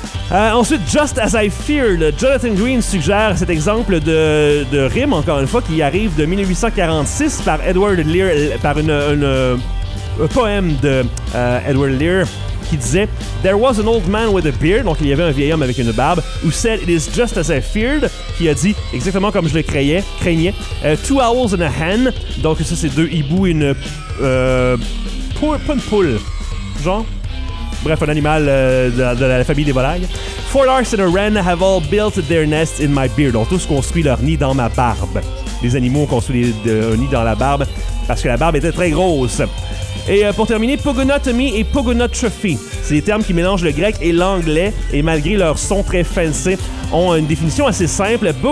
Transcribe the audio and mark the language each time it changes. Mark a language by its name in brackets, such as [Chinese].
[French] Ensuite, Just As I Feared, Jonathan Green suggère cet exemple de rime, encore une fois, qui arrive de 1846 par Edward Lear, par un poème de Edward Lear, qui disait « [English] There was an old man with a beard [French] », donc il y avait un vieil homme avec une barbe, who said « [English] It is just as I feared [French] », qui a dit, exactement comme je le craignais, « [English] Two owls and a hen [French] », donc ça c'est deux hiboux et une... pas une poule, genre... Bref, un animal de la famille des volailles. [English] Four larks and a wren have all built their nest in my beard. [French] Ont tous construit leur nid dans ma barbe. Les animaux ont construit un nid dans la barbe parce que la barbe était très grosse. Et pour terminer, pogonotomy et pogonotrophy. C'est des termes qui mélangent le grec et l'anglais et malgré leur son très fancy, ont une définition assez simple.